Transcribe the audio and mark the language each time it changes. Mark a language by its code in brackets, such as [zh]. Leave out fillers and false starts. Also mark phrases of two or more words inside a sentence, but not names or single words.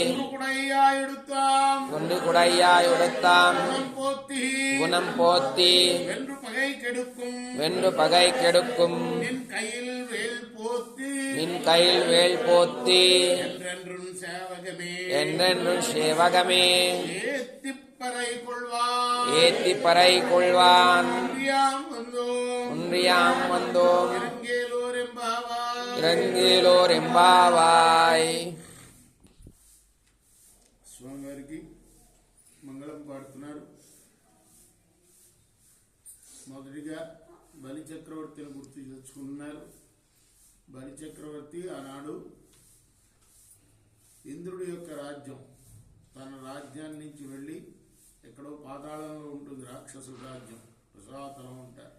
[ta] குண்டு குடையாய் உடுத்தாம் குணம் போத்தி வென்று பகை கெடுக்கும் நின் கையில் வேல் போத்தி என்றென்றும் சேவகமே ஏத்தி பறை கொள்வான் ஒன்றியாம் வந்தோம் இறங்கேலோர் எம்பாவாய். [te] స్వామివారికి మంగళం పాడుతున్నారు. మొదటిగా బలి చక్రవర్తిని గుర్తు తెచ్చుకుంటున్నారు. బలి చక్రవర్తి ఆనాడు ఇంద్రుడి యొక్క రాజ్యం, తన రాజ్యాన్ని నుంచి వెళ్ళి ఎక్కడో పాతాళంలో ఉంటుంది రాక్షసుల రాజ్యం, రసాతలం ఉంటారు.